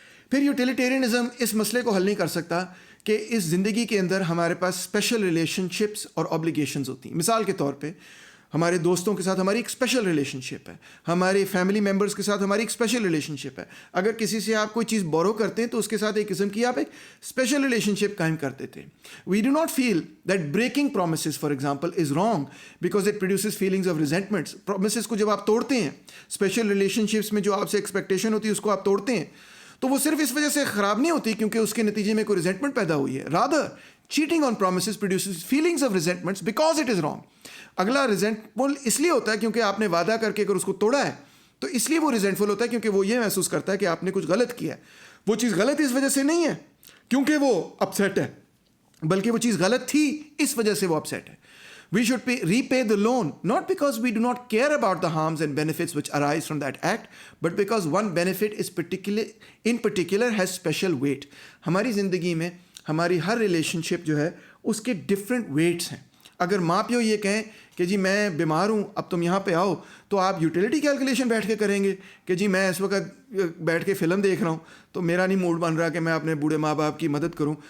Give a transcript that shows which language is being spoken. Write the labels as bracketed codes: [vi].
[ur] پھر یوٹیلیٹیرینزم اس مسئلے کو حل نہیں کر سکتا کہ اس زندگی کے اندر ہمارے پاس اسپیشل ریلیشن شپس اور آبلیگیشنز ہوتی ہیں. مثال کے طور پہ ہمارے دوستوں کے ساتھ ہماری ایک اسپیشل ریلیشن شپ ہے، ہمارے فیملی ممبرس کے ساتھ ہماری ایک اسپیشل ریلیشن شپ ہے. اگر کسی سے آپ کوئی چیز بورو کرتے ہیں تو اس کے ساتھ ایک قسم کی آپ ایک اسپیشل ریلیشن شپ قائم کرتے تھے. [en] We do not feel that breaking promises for example is wrong because it produces feelings of resentments. [ur] Promises کو جب آپ توڑتے ہیں، اسپیشل ریلیشن شپس میں جو آپ سے ایکسپیکٹیشن ہوتی ہے اس کو آپ توڑتے ہیں، تو وہ صرف اس وجہ سے خراب نہیں ہوتی کیونکہ اس کے نتیجے میں کوئی ریزنٹمنٹ پیدا ہوئی ہے. [en] Rather cheating on promises produces feelings of resentments because it is wrong. [ur] اگلا ریزنٹفل اس لیے ہوتا ہے کیونکہ آپ نے وعدہ کر کے اگر اس کو توڑا ہے تو اس لیے وہ ریزنٹفل ہوتا ہے کیونکہ وہ یہ محسوس کرتا ہے کہ آپ نے کچھ غلط کیا ہے. وہ چیز غلط اس وجہ سے نہیں ہے کیونکہ وہ اپسیٹ ہے، بلکہ وہ چیز غلط تھی اس وجہ سے وہ اپسیٹ ہے. [en] We should repay the loan, not because we do not care about the harms and benefits which arise from that act, but because one benefit is in particular has special weight. [ur] ہماری زندگی میں ہماری ہر relation شپ جو ہے اس کے different weights ہیں. اگر ماں پیو یہ کہیں کہ جی میں بیمار ہوں اب تم یہاں پہ آؤ، تو آپ یوٹیلیٹی کیلکولیشن بیٹھ کے کریں گے کہ جی میں اس وقت بیٹھ کے فلم دیکھ رہا ہوں تو میرا نہیں موڈ بن رہا کہ میں اپنے بوڑھے ماں باپ کی مدد کروں.